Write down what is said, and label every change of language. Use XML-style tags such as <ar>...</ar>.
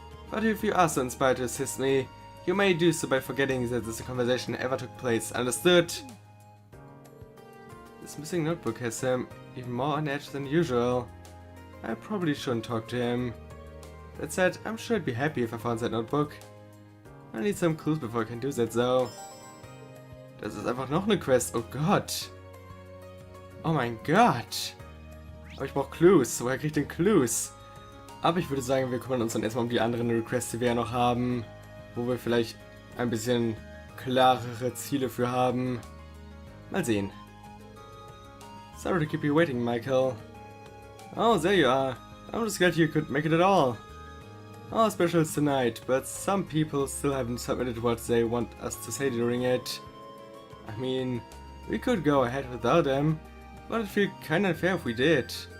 <en>But if you are so inspired to assist me, you may do so by forgetting that this conversation ever took place, understood? This missing notebook has him even more on edge than usual. I probably shouldn't talk to him. That said, I'm sure I'd be happy if I found that notebook. I need some clues before I can do that though.</en> <de>Das ist einfach noch eine Quest, oh Gott. Oh mein Gott. Aber ich brauche Clues, woher krieg ich denn Clues? Aber ich würde sagen, wir kümmern uns dann erstmal um die anderen Requests, die wir ja noch haben. Wo wir vielleicht ein bisschen klarere Ziele für haben. Mal sehen.</de> <en>Sorry to keep you waiting, Michael. Oh, there you are. I'm just glad you could make it at all. Our special is tonight, but some people still haven't submitted what they want us to say during it. I mean, we could go ahead without them, but it'd feel kinda unfair if we did.</en>